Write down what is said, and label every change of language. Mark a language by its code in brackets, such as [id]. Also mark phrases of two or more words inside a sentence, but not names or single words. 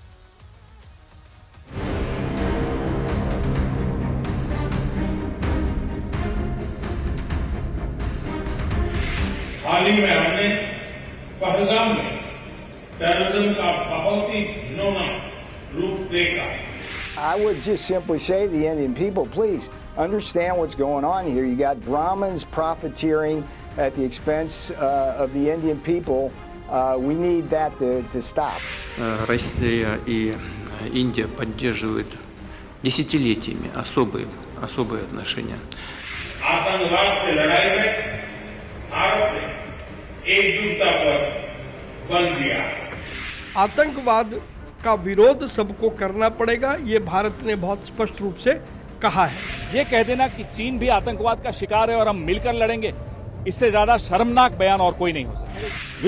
[hi] हाल ही में हमने पहलगाम में टेररिज्म का बहुत ही घिनौना रूप देखा। [en] I would just simply say to the Indian people, please understand what's going on here. You got Brahmins profiteering at the expense of the Indian people. We need that to stop. [ru] Россия и Индия поддерживают десятилетиями особые отношения. [hi] आतंकवाद से लड़ाई में भारत ने एकजुटता पर बल दिया। आतंकवाद का विरोध सबको करना पड़ेगा, ये भारत ने बहुत स्पष्ट रूप से कहा है। ये कह देना कि चीन भी आतंकवाद का शिकार है और हम मिलकर लड़ेंगे, इससे ज्यादा शर्मनाक बयान और कोई नहीं हो सकता।